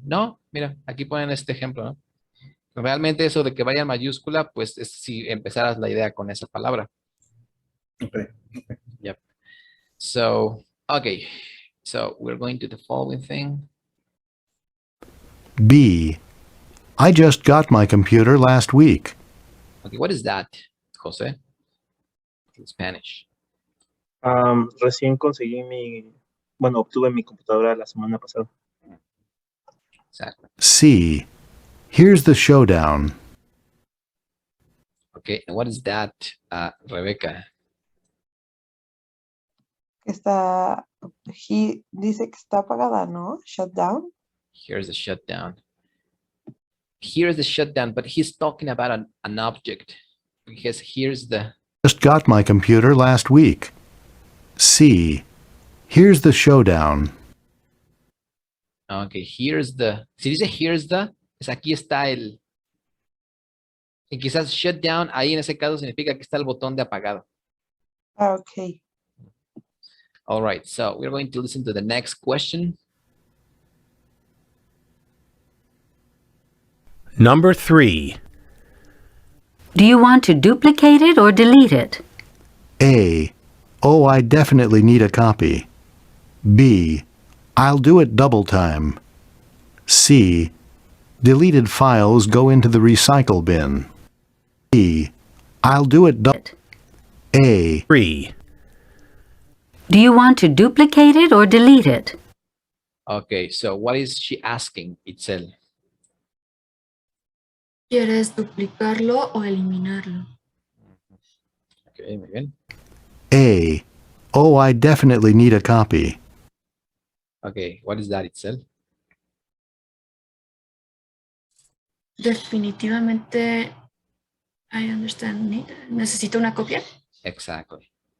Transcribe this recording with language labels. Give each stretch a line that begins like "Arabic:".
Spanish: No, mira, aquí ponen este ejemplo, ¿no? Realmente eso de que vaya en mayúscula, pues es si empezaras la idea con esa palabra.
English: Okay. Yep. So, okay. So we're going to the following thing. B. I just got my computer last week. Okay, what is that, Jose? In Spanish.
Spanish: Recién conseguí obtuve mi computadora la semana pasada.
English: Exactly. C. Here's the showdown. Okay, and what is that, Rebecca?
Spanish: Está, dice que está apagada, ¿no?
English: Shut down. Here's the shutdown. Here's the shutdown, but he's talking about an object. Because here's the... Just got my computer last week. C. Here's the showdown. Okay, here's the...
Spanish: Si dice
English: here's the,
Spanish: es aquí está el... Y quizás shutdown, ahí en ese caso significa que está el botón de apagado.
English: Okay. All right, so we're going to listen to the next question. Number 3. Do you want to duplicate it or delete it? A. Oh, I definitely need a copy. B. I'll do it double time. C. Deleted files go into the recycle bin. D. I'll do it double. A. 3. Do you want to duplicate it or delete it? Okay, so what is she asking, Itzel?
Spanish: ¿Quieres duplicarlo o eliminarlo?
English: Okay,
Spanish: muy bien.
English: A. Oh, I definitely need a copy. Okay, what is that, Itzel?
Spanish: Definitivamente,
English: I understand.
Spanish: ¿Necesito una copia?
English: Exactly.